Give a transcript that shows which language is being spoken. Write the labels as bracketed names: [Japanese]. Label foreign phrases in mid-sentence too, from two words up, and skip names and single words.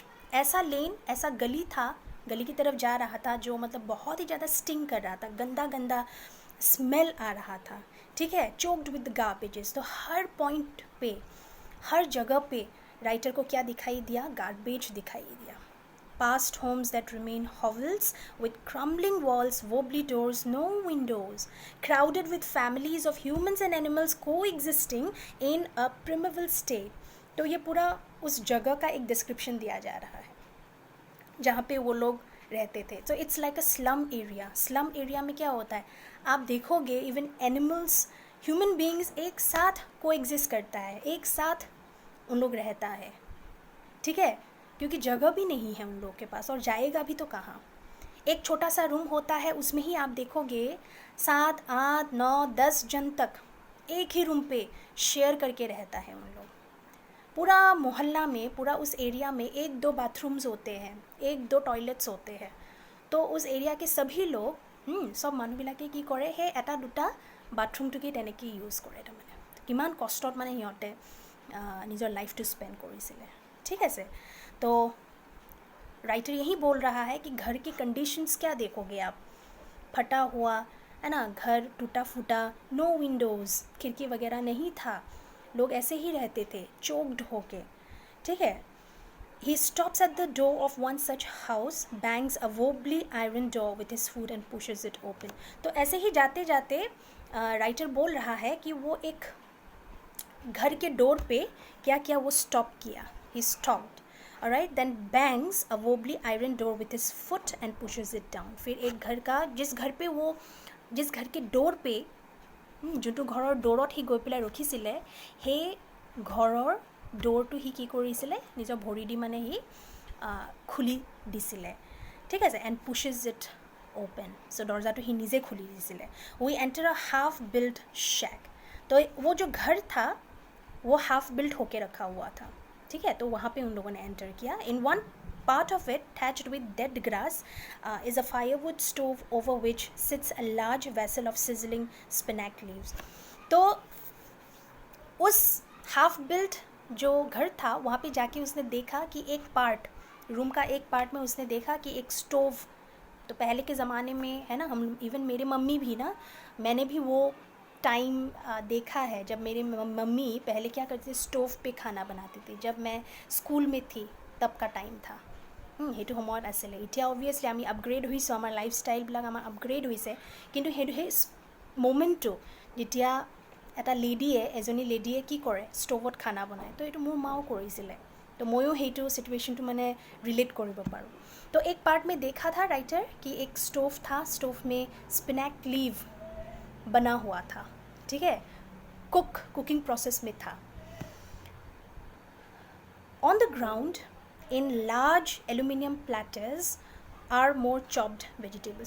[Hindi] ऐसा लेन, ऐसा गली था, गली की तरफ जा रहा था जो मतलब बहुत ही ज़्यादा स्टिंग कर रहा था, गंदा गंदा स्मेल आ रहा था, ठीक है, [English] choked with garbages. [Hindi] तो हर पॉइंट पे, हर जगह पे राइटर को क्या दिखाई दिया, गार्बेज दिखाई दिया। [English] Past homes that remain hovels with crumbling walls, wobbly doors, no windows, crowded with families of humans and animals coexisting in a primeval state. [Hindi] तो ये पूरा उस जगह का एक डिस्क्रिप्शन दिया जा रहा है जहाँ पे वो लोग रहते थे। तो [English] it's like a slum area. slum area [Hindi] में क्या होता है, आप देखोगे [English] even animals, human beings [Hindi] एक साथ कोएग्जिस्ट करता है, एक साथ उन लोग रहता है, ठीक है, क्योंकि जगह भी नहीं है उन लोगों के पास, और जाएगा भी तो कहाँ। एक छोटा सा रूम होता है, उसमें ही आप देखोगे 7, 8, 9, 10 जन तक एक ही रूम पे शेयर करके रहता है उन लोग। पूरा मोहल्ला में, पूरा उस एरिया में 1-2 बाथरूम्स होते हैं, 1-2 टॉयलेट्स होते हैं। तो उस एरिया के सभी लोग सब [Assamese] মানুহবিলাকে কি কৰে, সেই এটা দুটা বাথৰুমটোকে তেনেকৈ ইউজ কৰে। তাৰমানে কিমান কষ্টত মানে সিহঁতে নিজৰ লাইফটো স্পেণ্ড কৰিছিলে, ঠিক আছে। [Hindi] तो राइटर यही बोल रहा है कि घर की कंडीशंस क्या देखोगे आप, फटा हुआ है ना, घर टूटा फूटा, [English] no windows, [Hindi] खिड़की वगैरह नहीं था, लोग ऐसे ही रहते थे चोक्ड होके, ठीक है। [English] He stops at the door of one such house, bangs a wobbly iron door with his foot and pushes it open. [Hindi] तो ऐसे ही जाते जाते राइटर बोल रहा है कि वो एक घर के डोर पे क्या किया, वो स्टॉप किया, [English] he stopped. Alright, then bangs a wobbly iron door with his foot and pushes it down. [Hindi] फिर एक घर का, जिस घर के डोर पे, [Assamese] যোনটো ঘৰৰ ডোৰত সি গৈ পেলাই ৰখিছিলে, সেই ঘৰৰ ডোৰটো সি কি কৰিছিলে, নিজৰ ভৰি দি মানে সি খুলি দিছিলে, ঠিক আছে, [English] and pushes it open. [Hindi] सो दरवाज़ा ही नीचे खुली दिছিলে। [English] we enter a half built shack. [Hindi] तो वो जो घर था वो [English] half built [Hindi] होके रखा हुआ था, ठीक है। तो वहाँ पे उन लोगों ने एंटर किया। [English] in one part of it, thatched with dead grass, is a firewood stove over which sits a large vessel of sizzling spinach leaves. [Hindi] तो उस [English] half built [Hindi] जो घर था वहाँ पे जाके उसने देखा कि एक पार्ट, रूम का एक पार्ट में उसने देखा कि एक स्टोव, तो पहले के ज़माने में है ना, हम इवन मेरे मम्मी भी ना, मैंने भी वो टाइम देखा है जब मेरी मम्मी पहले क्या करती थी, स्टोव पे खाना बनाती थी। जब मैं स्कूल में थी तब का टाइम था। [Assamese] সেইটো সময়ত আছিলে। এতিয়া অবভিয়াছলি আমি আপগ্ৰেড হৈছোঁ, আমাৰ লাইফষ্টাইলবিলাক আমাৰ আপগ্ৰেড হৈছে, কিন্তু সেইটো সেই মোমেণ্টটো যেতিয়া এটা লেডিয়ে, এজনী লেডিয়ে কি কৰে, ষ্ট'ভত [Hindi] खाना बनाय। [Assamese] তো এইটো মোৰ মাও কৰিছিলে, तो मयो हेटू सिचुएशन मैंने रिलेट कर पारूँ। [Hindi] तो एक पार्ट में देखा था राइटर कि एक स्टोव था, स्टोव में [English] spinach leave [Hindi] बना हुआ था, ठीक है, [English] cooking process [Hindi] में था। [English] on the ground in large aluminium platters are more chopped vegetables.